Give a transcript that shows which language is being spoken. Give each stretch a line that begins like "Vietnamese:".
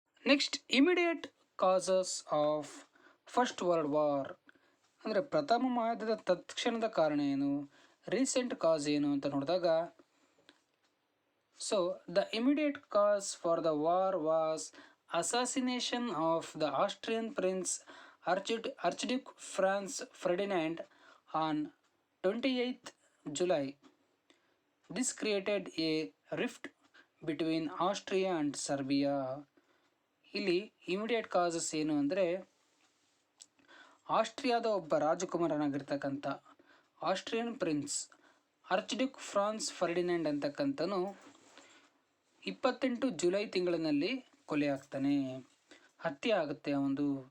English: next, immediate causes of first world war
Kannada: ಅಂದರೆ ಪ್ರಥಮ ಮಹಾಯುದ್ಧದ ತತ್ಕ್ಷಣದ ಕಾರಣ ಏನು, ರೀಸೆಂಟ್ ಕಾಸ್ ಏನು ಅಂತ ನೋಡಿದಾಗ,
English: So the immediate cause for the war was assassination of the Austrian prince archduke Franz Ferdinand on 28th July. This created a rift between Austria and Serbia.
Kannada: ಇಲ್ಲಿ ಇಮಿಡಿಯೇಟ್ ಕಾಸಸ್ ಏನು ಅಂದರೆ ಆಸ್ಟ್ರಿಯಾದ ಒಬ್ಬ ರಾಜಕುಮಾರನಾಗಿರ್ತಕ್ಕಂಥ Austrian prince ಆರ್ಚ್ಡ್ಯೂಕ್ France Ferdinand ಅಂತಕ್ಕಂಥನು 28 July ತಿಂಗಳಿನಲ್ಲಿ ಕೊಲೆ ಆಗ್ತಾನೆ, ಹತ್ಯೆ ಆಗುತ್ತೆ ಅವನು.